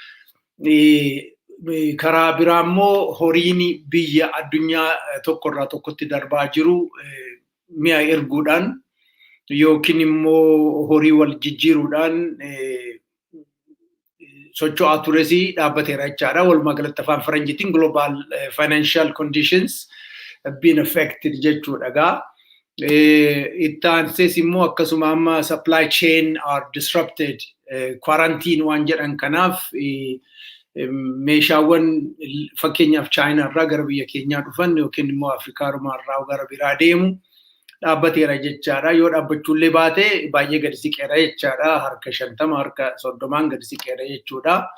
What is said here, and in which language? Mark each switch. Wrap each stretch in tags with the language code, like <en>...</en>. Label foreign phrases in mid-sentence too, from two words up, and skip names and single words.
<om>Karaa biraa immoo horiin biyya addunyaa tokkorraa tokkotti darbaa jiru mi'a erguudhaan yookiin immoo horii wal jijjiiruudhaan socho'aa tures dhaabbateera jechaadha. Walumaa galatti afaan faranjiitiin</om> <en>global financial conditions have been affected</en> <om>jechuudha. Itti aansees immoo akkasuma amma</om> <en>supply chain are disrupted,</en> <om>quarantine waan jedhan kanaaf meeshaawwan fakkeenyaaf Chaayinaa irraa gara biyya keenyaa dhufan yookiin immoo Afrikaa irraa gara biraa deemu dhaabbateera jechaadha. Yoo dhaabbachuullee baate baay'ee gadi siqeera jechaadha. Harka 50 harka 30 gadi siqeera jechuudha.</om>